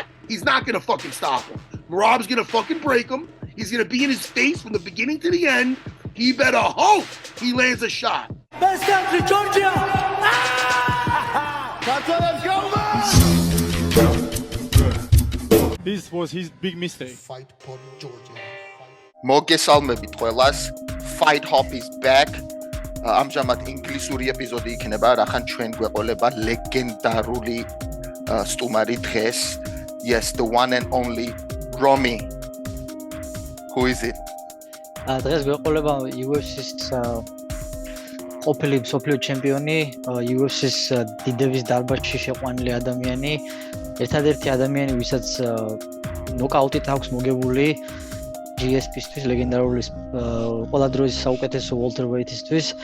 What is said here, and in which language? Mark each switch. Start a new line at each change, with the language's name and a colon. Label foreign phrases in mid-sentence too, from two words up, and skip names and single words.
English: He's not going to fucking stop him. Merab's going to fucking break him. He's going to be in his face from the beginning to the end. He better hope he lands a shot. Best country, Georgia! Let's go, This was his big mistake. Fight for Georgia.
Georgian: მოგესალმებით ყველას.
English: Fight Hop is back.
Georgian: ამჟამად ინგლისური ეპიზოდი იქნება, რახან ჩვენ გვეყოლება ლეგენდარული სტუმარი დღეს.
English: Yes, the one and only Romy. Who is it?
Georgian: დღეს გვეყოლება UFC-ს ყოფილი მსოფლიო ჩემპიონი, UFC-ს დიდების დარბაზში შეყვანილი ადამიანი, ერთადერთი ადამიანი, ვისაც ნოკაუტით აქვს მოგებული GSP-ისთვის, ლეგენდარული ყველა დროის საუკეთესო welterweight-ისთვის.